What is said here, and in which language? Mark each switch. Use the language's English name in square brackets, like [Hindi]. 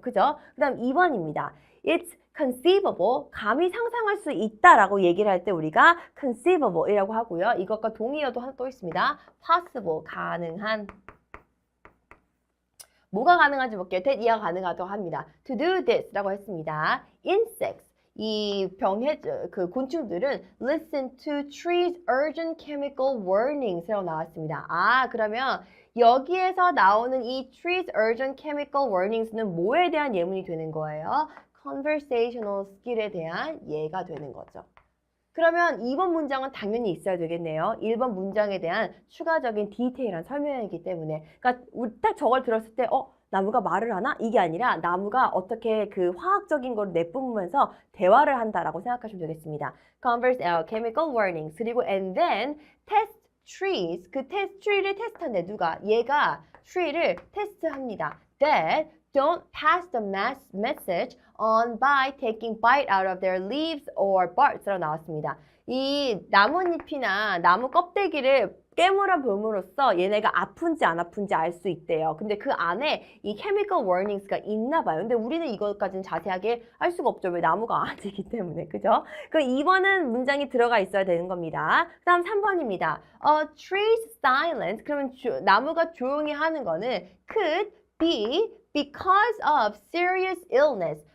[Korean] 그죠? 그 다음 2번입니다. [English] It's conceivable, [Korean] 감히 상상할 수 있다라고 얘기를 할 때 우리가 conceivable이라고 하고요. 이것과 동의어도 하나 또 있습니다. possible, 가능한. 뭐가 가능한지 볼게요. that 이하가 가능하다고 합니다. [English] to do this [Korean] 라고 했습니다. [English] insects, [Korean] 이 곤충들은 [English] listen to trees urgent chemical warnings [Korean] 이라고 나왔습니다. 그러면 여기에서 나오는 이 [English] trees urgent chemical warnings [Korean] 는 뭐에 대한 예문이 되는 거예요? conversational skill에 대한 예가 되는 거죠. 그러면 2번 문장은 당연히 있어야 되겠네요. 1번 문장에 대한 추가적인 디테일한 설명이기 때문에. 그러니까 딱 저걸 들었을 때 나무가 말을 하나? 이게 아니라 나무가 어떻게 그 화학적인 걸 내뿜으면서 대화를 한다라고 생각하시면 되겠습니다. [English] chemical warnings. [Korean] 그리고 [English] and then test trees. [Korean] 그 tree를 테스트한대. 누가? 얘가 tree를 테스트합니다. [English] That don't pass the message on by taking bite out of their leaves or barks [Korean] 라고 나왔습니다. 이 나뭇잎이나 나무 껍데기를 깨물어 봄으로써 얘네가 아픈지 안 아픈지 알 수 있대요. 근데 그 안에 이 chemical warnings가 있나 봐요. 근데 우리는 이것까지는 자세하게 알 수가 없죠. 왜 나무가 아니기 때문에. 그죠? 그 2번은 문장이 들어가 있어야 되는 겁니다. 그 다음 3번입니다. [English] trees silent. [Korean] 그러면 나무가 조용히 하는 거는 [English] could be because of serious illness.